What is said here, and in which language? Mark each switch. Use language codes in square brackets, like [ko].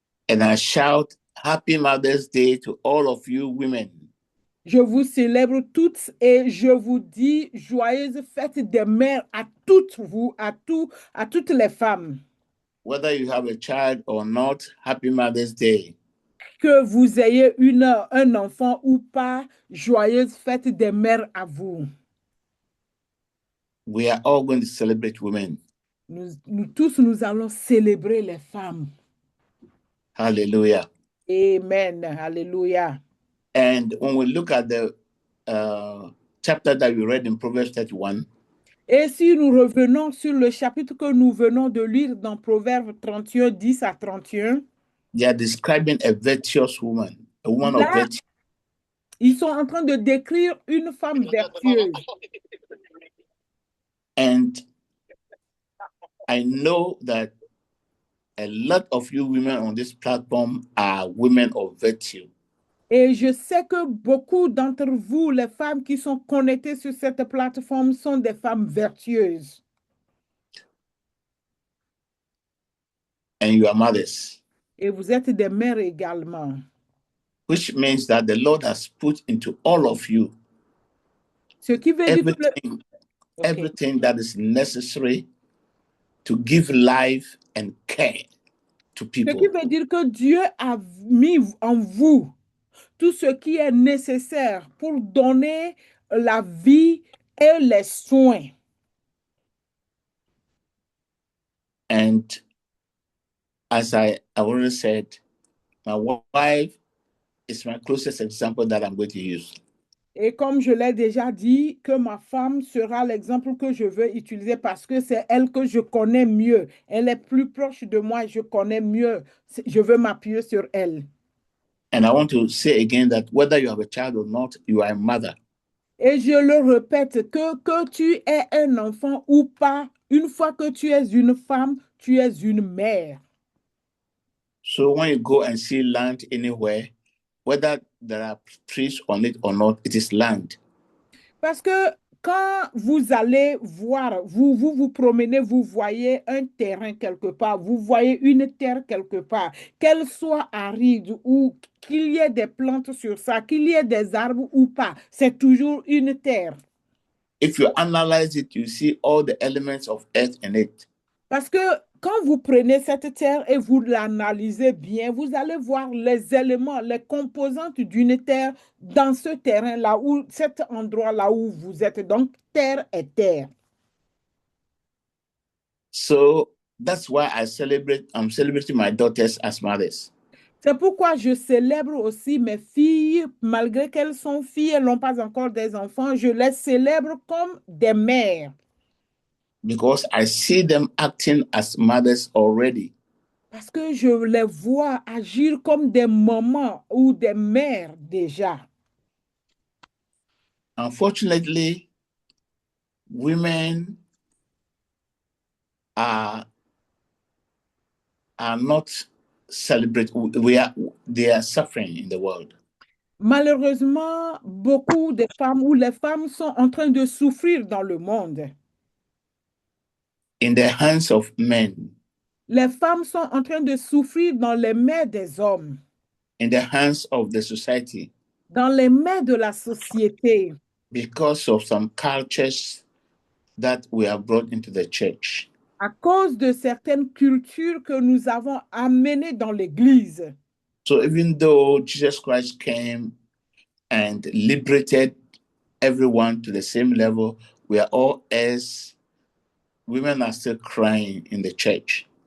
[en] And I shout Happy Mother's Day to all of you women. [fr] Je vous célèbre toutes et je vous dis joyeuse fête des mères à toutes vous, à toutes les femmes. [en] Whether you have a child or not, Happy Mother's Day. [fr] Que vous ayez un enfant ou pas, joyeuse fête des mères à vous. [en] We are all going to celebrate women. [fr] Nous tous, nous allons célébrer les femmes. [en] Hallelujah. Amen. Hallelujah. And when we look at the chapter that we read in Proverbs 31, [fr] et si nous revenons sur le chapitre que nous venons de lire dans Proverbes 31, 10 à 31, [en] they are describing a virtuous woman, a woman of virtue. [fr] Ils sont en train de décrire une femme vertueuse. [en] And I know that a lot of you women on this platform are women of virtue. [fr] Et je sais que beaucoup d'entre vous, les femmes qui sont connectées sur cette plateforme, sont des femmes vertueuses. [en] And you are mothers. [fr] Et vous êtes des mères également. [en] Which means that the Lord has put into all of you [fr] Ce qui veut dire que [en] everything that is necessary to give life and care to people. [fr] Ce qui veut dire que Dieu a mis en vous tout ce qui est nécessaire pour donner la vie et les soins. [en] And as I already said, my wife is my closest example that I'm going to use. [fr] Et comme je l'ai déjà dit, que ma femme sera l'exemple que je veux utiliser parce que c'est elle que je connais mieux. Elle est plus proche de moi, je connais mieux. Je veux m'appuyer sur elle. [en] And I want to say again that whether you have a child or not, you are a mother. [fr] Et je le répète, que tu aies un enfant ou pas, une fois que tu es une femme, tu es une mère. [en] So when you go and see land anywhere, whether there are trees on it or not, it is land. [fr] Parce que quand vous allez voir, vous promenez, vous voyez un terrain quelque part, vous voyez une terre quelque part, qu'elle soit aride ou qu'il y ait des plantes sur ça, qu'il y ait des arbres ou pas, c'est toujours une terre. [en] If you analyze it, you see all the elements of earth in it. [fr] Parce que quand vous prenez cette terre et vous l'analysez bien, vous allez voir les éléments, les composantes d'une terre dans ce terrain-là, ou cet endroit-là où vous êtes. Donc, terre est terre. [en] So that's why I'm celebrating my daughters as mothers. [fr] C'est pourquoi je célèbre aussi mes filles, malgré qu'elles sont filles, elles n'ont pas encore des enfants, je les célèbre comme des mères. [en] Because I see them acting as mothers already. [fr] Parce que je les vois agir comme des mamans ou des mères déjà. [en] Unfortunately, women are not celebrated. They are suffering in the world. [fr] Malheureusement, beaucoup de femmes ou les femmes sont en train de souffrir dans le monde. [en] In the hands of men. [fr] Les femmes sont en train de souffrir dans les mains des hommes. [en] In the hands of the society. [fr] Dans les mains de la société. [en] Because of some cultures that we have brought into the church. [fr] À cause de certaines cultures que nous avons amenées dans l'Église. [en] So even though Jesus Christ came and liberated everyone to the same level, we are all as women are still crying in the church.